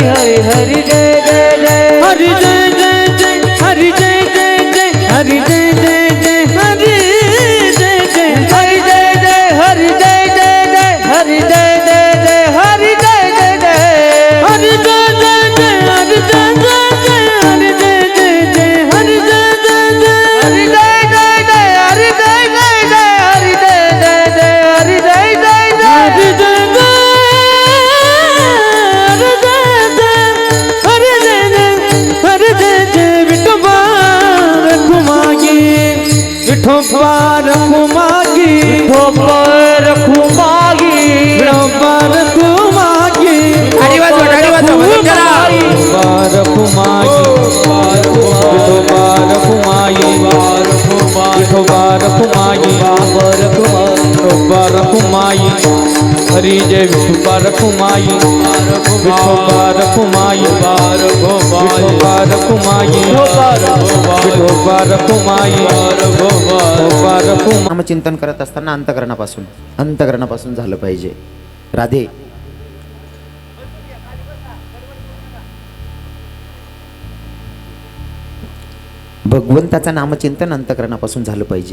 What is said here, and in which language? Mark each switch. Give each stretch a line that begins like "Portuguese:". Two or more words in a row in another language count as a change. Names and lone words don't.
Marathi: हरि हरि जय जय जय हरि जय जय जय हरि जय जय जय हरि जय जय जय हरि जय जय हरि जय जय हरि जय जय जय हरि जय जय जय हरि जय जय जय हरि जय जय जय हरि जय जय जय हरि जय जय जय हरि जय जय जय हरि जय जय जय हरि जय जय जय हरि जय विठोबा रखुमागी विठोबा रखुमागी विठोबा रखुमागी विठोबा रखुमागी विठोबा रखुमागी विठोबा रखुमागी विठोबा रखुमागी हरि जय विठोबा रखुमागी विठोबा रखुमागी विठोबा रखुमागी विठोबा रखुमागी नामचिंतन करत असताना अंतकरणापासून झालं पाहिजे. राधे भगवंताचं नामचिंतन अंतकरणापासून झालं पाहिजे.